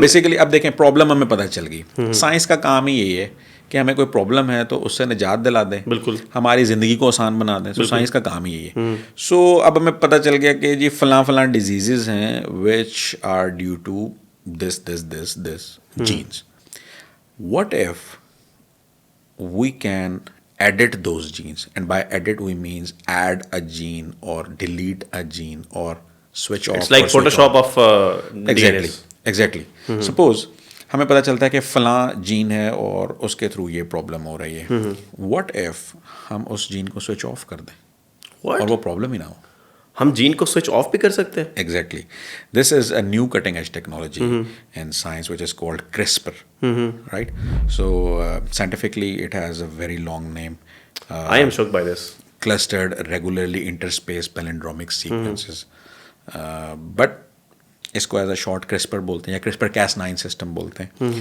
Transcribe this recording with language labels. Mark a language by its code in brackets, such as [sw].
[hi] Basically अब देखें, problem हमें पता चल गई। साइंस का काम ही यही है कि हमें कोई प्रॉब्लम है तो उससे निजात दिला दें, बिल्कुल हमारी ज़िंदगी को आसान बना दें। सो साइंस का काम ही यही है। सो अब हमें पता चल गया कि जी फलां डिजीज़ हैं [en] Which are due to this genes. What if we can edit those genes, and by edit we means add a gene or delete a gene or switch off. It's like Photoshop of exactly. Suppose [hi] हमें पता चलता है कि फलां gene है और उसके through ये प्रॉब्लम हो रही है। [en] What if [hi] हम उस जीन को स्विच ऑफ कर दें और वो प्रॉब्लम ही ना हो? हम जीन को स्विच ऑफ भी कर सकते हैं? [en] Exactly. This is a new cutting edge technology in science which is called CRISPR, right? So scientifically it has a very long name. I am shocked by this. Clustered regularly interspaced palindromic sequences. But [hi] इसको [en] as a short [hi] CRISPR बोलते हैं या CRISPR Cas9 system बोलते हैं।